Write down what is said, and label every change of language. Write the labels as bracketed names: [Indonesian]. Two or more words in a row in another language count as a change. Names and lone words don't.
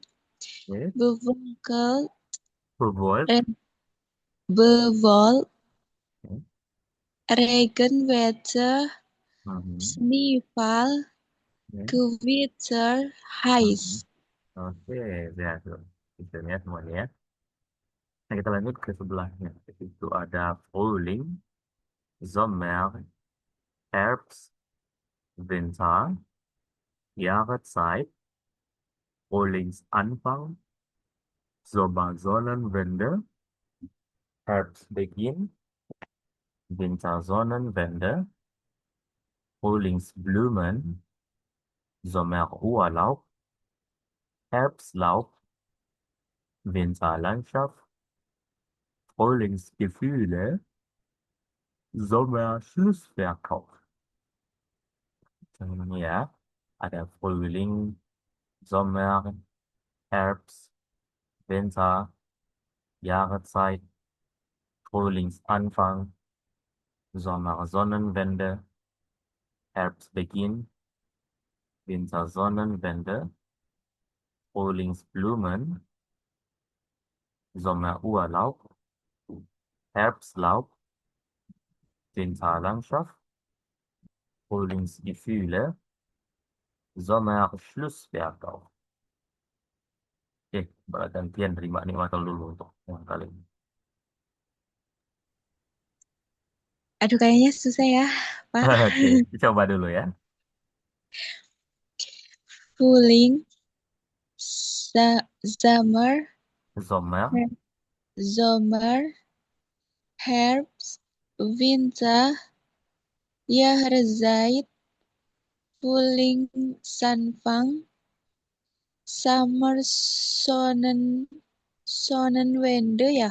[Indonesian] Oke, bewölkt, Bewölkt. Re- bewölkt, Oke. Regenwetter, Mhm. Schneefall, Oke. Gewitter, Mhm. heiß. Oke, lihat tuh. Isinya semuanya ya. Nah, kita lanjut ke sebelahnya. Itu ada [German] Frühling, Sommer, Herbst, Winter, Jahreszeit, Frühlingsanfang, Sommersonnenwende, Herbstbeginn, Wintersonnenwende, Frühlingsblumen, Sommerurlaub, Herbstlaub, Winterlandschaft, Frühlingsgefühle, Sommerschlussverkauf. [Indonesian] Ya, ada [German] Frühling, Sommer, Herbst, Winter, Jahreszeit, Frühlingsanfang, Sommersonnenwende, Herbstbeginn, Wintersonnenwende, Frühlingsblumen, Sommerurlaub, Herbstlaub, Winterlandschaft, Frühlingsgefühle, Sommerschlussverkauf. [Indonesian] Oke, gantian terima nikmat dulu untuk yang kali ini. Aduh, kayaknya susah ya, Pak. Oke, coba dulu ya. [German] Frühling, Summer, Sommer, Sommer, Herbst, Winter, Jahreszeit, Frühlingsanfang, Sommersonnenwende, Sonnenwende ya.